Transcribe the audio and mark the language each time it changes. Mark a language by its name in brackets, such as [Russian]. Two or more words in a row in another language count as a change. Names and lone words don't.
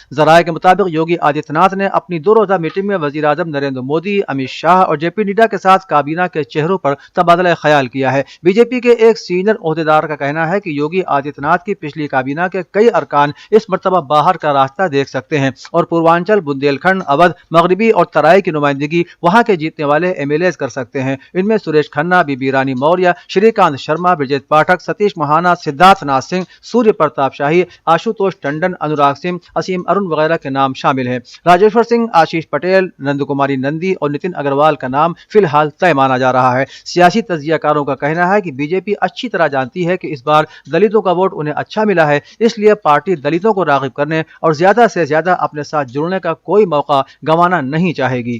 [Urdu] ذرائع کے مطابق یوگی آدتیہ ناتھ نے اپنی 2 روزہ میٹنگ میں وزیر اعظم نریندر مودی، امت شاہ اور JP نڈا کے ساتھ کابینہ کے چہروں پر تبادلہ خیال کیا ہے۔ BJP کے ایک سینئر عہدیدار کا کہنا ہے کہ یوگی آدتیہ ناتھ کی پچھلی کابینہ کے کئی ارکان اس مرتبہ باہر کا راستہ دیکھ سکتے ہیں اور پوروانچل، بندیل کھنڈ، اودھ، مغربی اور ترائی کی نمائندگی وہاں کے جیتنے والے MLAs کر سکتے ہیں۔ ان میں سریش کھنہ، بی بی رانی موریہ، شری کانت شرما، برجت پاٹھک، ستیش مہانا، سدھارتھ ناتھ سنگھ، سوریہ پرتاپ شاہی، آشوتوش ٹنڈن، انوراگ سنگھ، اسیم ارون وغیرہ کے نام شامل ہیں۔ راجیشور سنگھ، آشیش پٹیل، نند کماری نندی اور نتن اگروال کا نام فی الحال طے مانا جا رہا ہے۔ سیاسی تجزیہ کاروں کا کہنا ہے کہ BJP اچھی طرح جانتی ہے کہ اس بار دلتوں کا ووٹ انہیں اچھا ملا ہے، اس لیے پارٹی دلتوں کو راغب کرنے اور زیادہ سے زیادہ اپنے ساتھ جڑنے کا کوئی موقع گنوانا نہیں چاہے گی۔